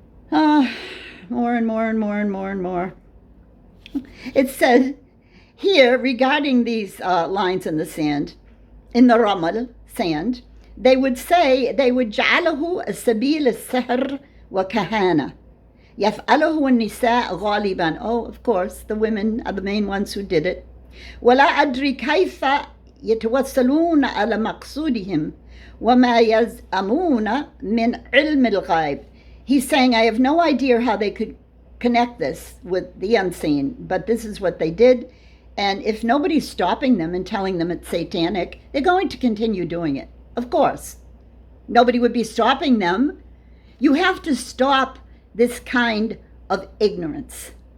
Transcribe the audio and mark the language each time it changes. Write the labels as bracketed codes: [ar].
[en] More and more and more and more and more. It said here regarding these lines in the sand, in the ramal, sand, they would [ar] جعله السبيل السحر وكهانة يفعله النساء غالبا. [en] Oh, of course, the women are the main ones who did it. [ar] ولا أدري كيف يتوصلون على مقصودهم وما يزعمون من علم الغيب. [en] He's saying, I have no idea how they could connect this with the unseen, but this is what they did. And if nobody's stopping them and telling them it's satanic, they're going to continue doing it. Of course. Nobody would be stopping them. You have to stop this kind of ignorance.